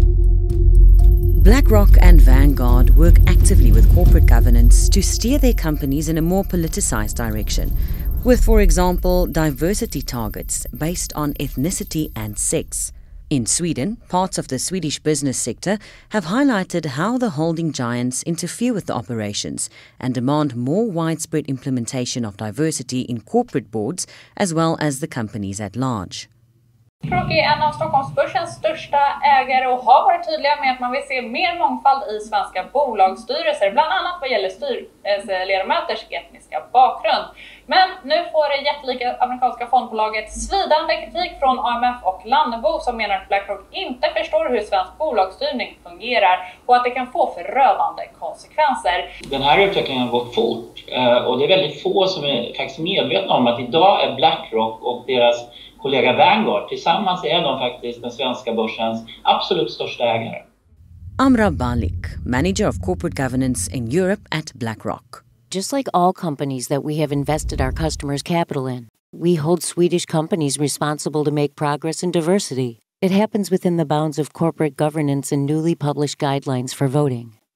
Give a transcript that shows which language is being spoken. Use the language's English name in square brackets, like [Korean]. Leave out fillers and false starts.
[English] BlackRock and Vanguard work actively with corporate governance to steer their companies in a more politicized direction, with, for example, diversity targets based on ethnicity and sex. In Sweden, parts of the Swedish business sector have highlighted how the holding giants interfere with the operations and demand more widespread implementation of diversity in corporate boards as well as the companies at large. [Swedish] BlackRock är en av Stockholmsbörsens största ägare och har varit tydliga med att man vill se mer mångfald i svenska bolagsstyrelser, bland annat vad gäller styrelseledamöters etniska bakgrund. Men nu får det jättelika amerikanska fondbolaget svidande kritik från AMF och Lannebo som menar att BlackRock inte förstår hur svensk bolagsstyrning fungerar och att det kan få förödande konsekvenser. Den här utvecklingen har gått fort och det är väldigt få som är faktiskt medvetna om att idag är BlackRock och deras kollega Vanguard tillsammans är de faktiskt den svenska börsens absolut största ägare. [English] Amra Balik, Manager of Corporate Governance in Europe at BlackRock. Just like all companies that we have invested our customers' capital in, we hold Swedish companies responsible to make progress in diversity. It happens within the bounds of corporate governance and newly published guidelines for voting.